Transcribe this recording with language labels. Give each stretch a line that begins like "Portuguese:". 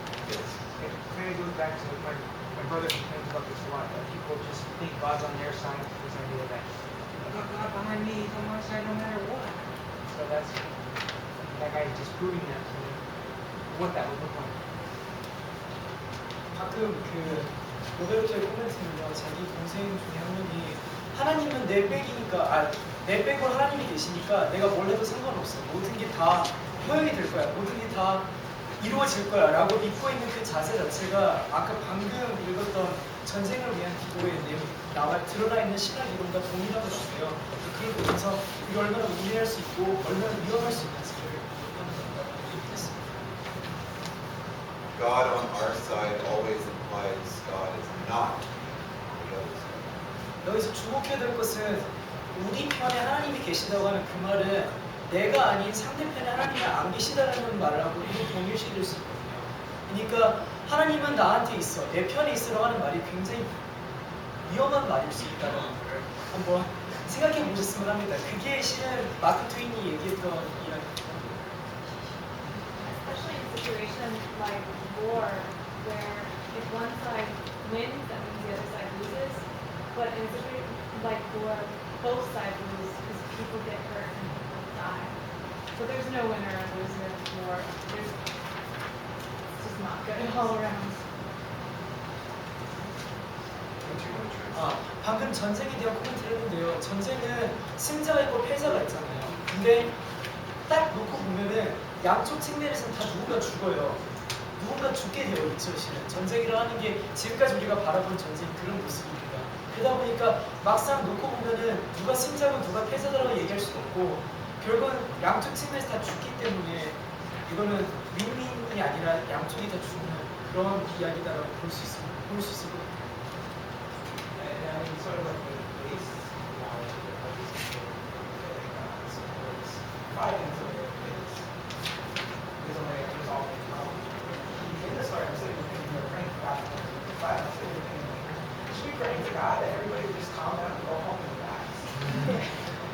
English: It kind of goes back to my brother complains about this a lot, that people just think God's on their side, this idea that I got God behind me, he's on my side no matter what. So that's, that guy is just proving that to me, what that would look like.
Korean: 가끔 그 로베르토의 코멘트는요, 자기 동생 중에 한 명이 하나님은 내 백이니까, 내 백으로 하나님이 계시니까 내가 뭘 해도 상관없어. 모든 게 다 허용이 될 거야. 모든 게 다 이루어질 거야. 라고 믿고 있는 그 자세 자체가 아까 방금 읽었던 전쟁을 위한 기도에 드러나 있는 신학 이론과 동일한 것 같아요. 그걸 보면서 이게 얼마나 우려할 수 있고 얼마나 위험할 수 있는지를 보는 건가요? 했습니다.
English: God on our side always implies God is not on the other side.
Korean: 여기서 주목해야 될 것은 우리 편에 하나님이 계시다고 하는 그 말은 내가 아닌 상대편에 하나님이 안 계시다는 말을 하고 이거 동일시될 수 있거든요. 그러니까 하나님은 나한테 있어, 내 편에 있으라고 하는 말이 굉장히 위험한 말일 수 있다는 걸 한번 생각해 보셨으면 합니다. 그게 실은 마크 트웨인이 얘기했던 이야기입니다.
English: Especially in situations like war, where if one side wins, that means the other side loses. But in situations like war, both sides lose because people get hurt and people die. So there's no winner and loser in war. It's just not good all around.
Korean: 방금 전쟁에 대한 코멘트를 했는데요. 전쟁은 승자가 있고 패자가 있잖아요. 근데 딱 놓고 보면은 양쪽 측면에서는 다 누군가 죽어요. 누군가 죽게 되어 있죠, 실은. 전쟁이라 하는 게 지금까지 우리가 바라본 전쟁 그런 모습입니다. 그러다 보니까 막상 놓고 보면은 누가 승자고 누가 패자라고 얘기할 수도 없고 결국은 양쪽 측면에서 다 죽기 때문에 이거는 윈윈이 아니라 양쪽이 다 죽는 그런 이야기다라고 볼 수 있을 것 같아요.
English: And sort of like the base knowledge of how these people supports fighting for their kids is a way of resolving the problem. In this story, I'm sitting with him, we're praying for God to fight. I'm sitting with him, we should be praying to God that everybody would just calm down and go home and relax.